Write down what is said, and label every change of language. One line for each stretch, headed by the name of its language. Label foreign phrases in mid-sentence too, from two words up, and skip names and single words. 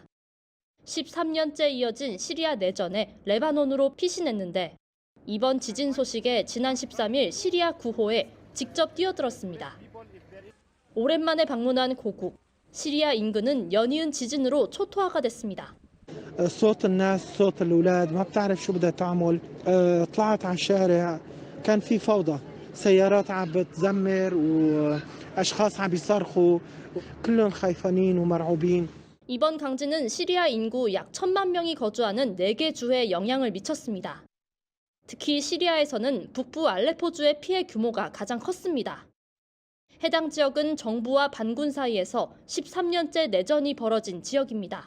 Korean: 13년째 이어진 시리아 내전에 레바논으로 피신했는데 이번 지진 소식에 지난 13일 시리아 구호에 직접 뛰어들었습니다. 오랜만에 방문한 고국. 시리아 인근은 연이은 지진으로 초토화가 됐습니다.
Arabic: صوت الناس صوت الأولاد ما بتعرف شو بدها تعمل طلعت على الشارع كان في فوضى سيارات عم بتزمر وأشخاص عم بيصرخوا كلهم خايفانين ومرعوبين.
Korean: 이번 강진은 시리아 인구 약 1,000만 명이 거주하는 4개 주에 영향을 미쳤습니다. 특히 시리아에서는 북부 알레포주의 피해 규모가 가장 컸습니다. 해당 지역은 정부와 반군 사이에서 13년째 내전이 벌어진 지역입니다.